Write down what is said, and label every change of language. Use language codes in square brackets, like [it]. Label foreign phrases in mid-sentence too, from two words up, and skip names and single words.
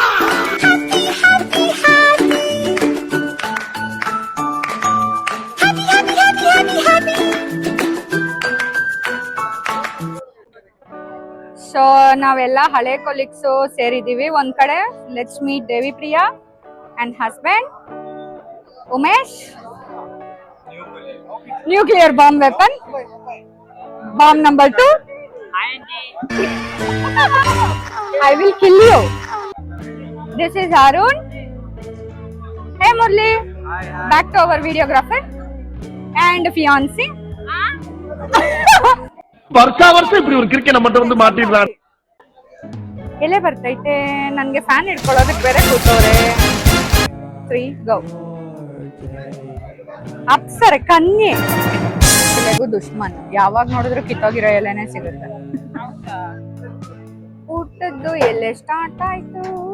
[kn] ಸೊ ನಾವೆಲ್ಲ ಹಳೆ ಕೊಲೀಗ್ಸ್ ಸೇರಿದೀವಿ ಒಂದ್ ಕಡೆ. [en] Let's meet Devi Priya and husband Umesh. Nuclear bomb weapon, bomb number 2. I will kill you. This is Arun. Hey Murli. Back to our videographer and fiancé. [ta] ವರ್ಷ இப்படி ஒரு கிரிக்கெட் மட்டும் வந்து மாட்டிடுறான். [kn] ಎಲೆ ಬರ್ತೈತೆ ನನ್ಗೆ ಫ್ಯಾನ್ ಇಟ್ಕೊಳ್ಳೋದಕ್ಕೆ ಬೇರೆ ಕೂತವ್ರೆ. 3 ಗೋ. ಅಪ್ಸರೆ ಕನ್ಯೆ ಎಲೆಗೂ ದುಶ್ಮನ್. ಯಾವಾಗ ನೋಡಿದ್ರು ಕಿತ್ತೋಗಿರೋ ಎಲೆನೇ ಸಿಗುತ್ತೆ. ಊಟದ್ದು ಎಲೆ ಸ್ಟಾರ್ಟ್ ಆಯ್ತು.